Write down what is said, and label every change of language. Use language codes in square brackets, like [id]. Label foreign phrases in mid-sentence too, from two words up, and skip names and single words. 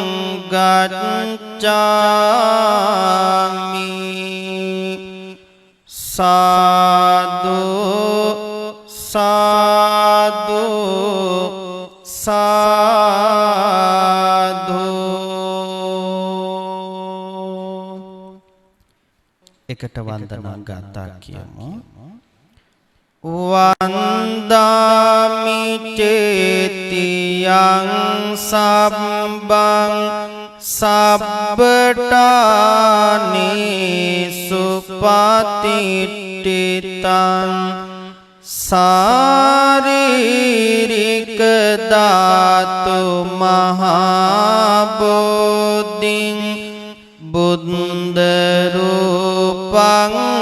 [pi] gacchami sadhu sadhu sadhu [si] එකට වන්දනා ගාථා කියමු [pi] වන්දාමි චේතියං සබ්බං සබ්බටානි සුපතිට්ඨිතං සාරීරික ධාතු මහබෝධින් බුද්ධ රූපං